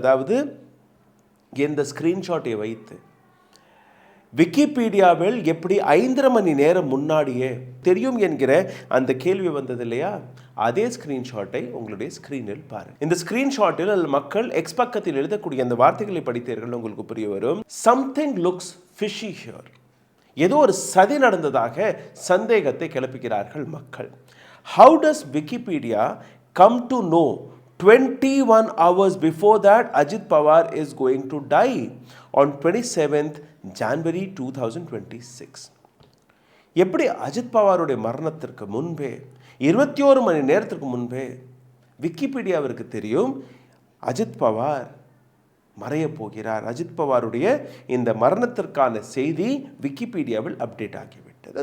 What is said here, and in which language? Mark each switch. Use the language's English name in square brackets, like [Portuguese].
[Tamil] அதாவது இந்த ஸ்க்ரீன்ஷாட்டை வைத்து விக்கிபீடியாவில் எப்படி 5 மணி நேரம் முன்னாடியே தெரியும் என்கிற அந்த கேள்வி வந்தது இல்லையா? அதே ஸ்க்ரீன்ஷாட்டை உங்களுடைய ஸ்க்ரீனில் பாருங்கள். இந்த ஸ்க்ரீன்ஷாட்டில் மக்கள் எக்ஸ் பக்கத்தில் எழுதக்கூடிய அந்த வார்த்தைகளை படித்தீர்கள், உங்களுக்கு புரிய வரும். [English] Something looks fishy here. [Tamil] ஏதோ ஒரு சதி நடந்ததாக சந்தேகத்தை கிளப்புகிறார்கள் மக்கள். [English] How does Wikipedia come to know 21 hours before that Ajit Pawar is going to die on 27th January 2026? [Tamil] எப்படி அஜித் பவாருடைய மரணத்திற்கு முன்பே 21 மணி நேரத்திற்கு முன்பே விக்கிபீடியாவிற்கு தெரியும் அஜித் பவார் மறைய போகிறார், அஜித் பவாருடைய இந்த மரணத்திற்கான செய்தி விக்கிபீடியாவில் அப்டேட் ஆகிவிட்டது.